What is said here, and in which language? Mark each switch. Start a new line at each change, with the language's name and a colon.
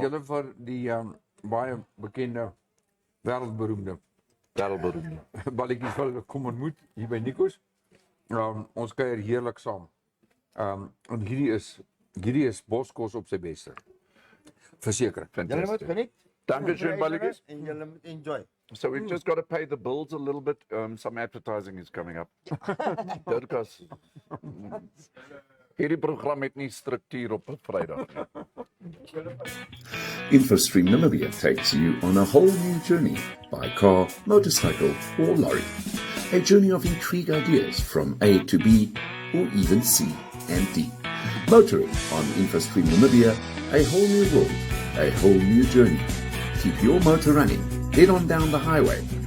Afrikaans: julle vir die baie bekende wêreldberoemde Darelberoem. balletjies wil kom ontmoet hier by Nikos. Ons kuier heerlik saam. En hierdie is boskos op sy beste. Verseker. Julle moet
English: Fantastic.
Afrikaans: geniet.
German: Dankeschön Balletjies.
Afrikaans: En julle moet enjoy.
English: So we've just got to pay the bills a little bit. Some advertising is coming up. Dirkas.
Afrikaans: Hierdie program het nie struktuur op 'n Vrydag nie.
English: InfoStream Namibia takes you on a whole new journey by car, motorcycle, or lorry. A journey of intrigue ideas from A to B, or even C and D. Motoring on InfoStream Namibia, a whole new world, a whole new journey. Keep your motor running, head on down the highway,